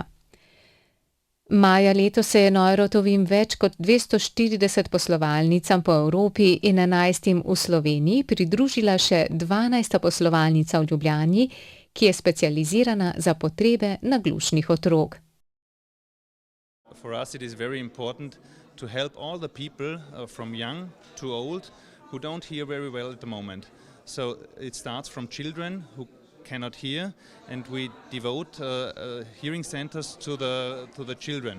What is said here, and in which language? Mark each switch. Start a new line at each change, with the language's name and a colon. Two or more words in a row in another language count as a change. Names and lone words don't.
Slovenian: Maja letos se je Neurotovim več kot 240 poslovalnicam po Evropi in 11 v Sloveniji pridružila še 12. poslovalnica v Ljubljani, ki je specializirana za potrebe naglušnih otrok.
English: For us it is very important to help all the people from young to old who don't hear very well at the moment. So it starts from children who cannot hear, and we devote hearing centers to the children.